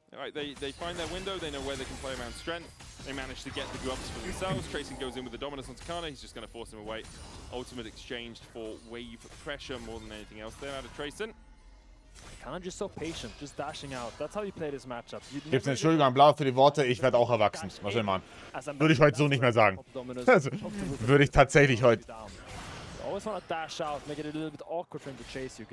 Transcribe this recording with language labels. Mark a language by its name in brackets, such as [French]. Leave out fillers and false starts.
[English] All right, they find their window, they know where they can play around strength. They manage to get the grubs for themselves. Tracing goes in with the dominance on Takana. He's just going to force him away. Ultimate exchanged for wave pressure more than anything else. They're out of Tracing. Takana just so patient, just dashing out. That's how you play this matchup. [German] Gibt's eine Entschuldigung an Blau für die Worte, ich werde auch erwachsen. Was soll man? Würde ich heute so nicht mehr sagen. Also, würde ich tatsächlich heute. [English] Always want to dash out, make it a little bit awkward for him to chase you.